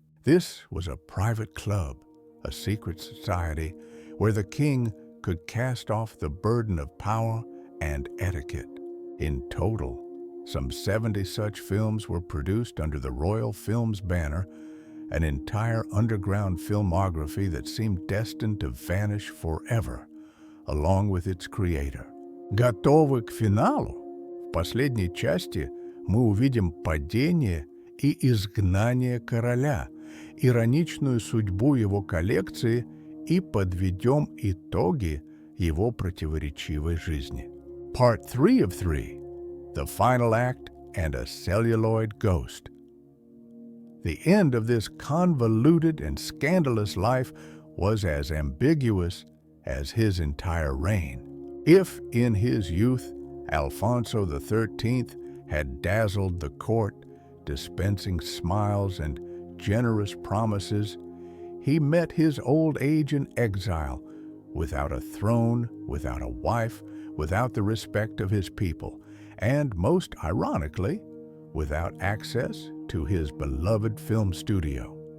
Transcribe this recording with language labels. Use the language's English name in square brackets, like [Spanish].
[English] This was a private club, a secret society, where the king could cast off the burden of power and etiquette. In total, some 70 such films were produced under the Royal Films banner, an entire underground filmography that seemed destined to vanish forever, along with its creator. [Russian] Готовы к финалу. В последней части мы увидим падение и изгнание короля, ироничную судьбу его коллекции и подведем итоги его противоречивой жизни. [English] Part 3 of 3, The Final Act and a Celluloid Ghost. The end of this convoluted and scandalous life was as ambiguous as his entire reign. If, in his youth, Alfonso XIII had dazzled the court, dispensing smiles and generous promises, he met his old age in exile, without a throne, without a wife, without the respect of his people, and, most ironically, without access to his beloved film studio.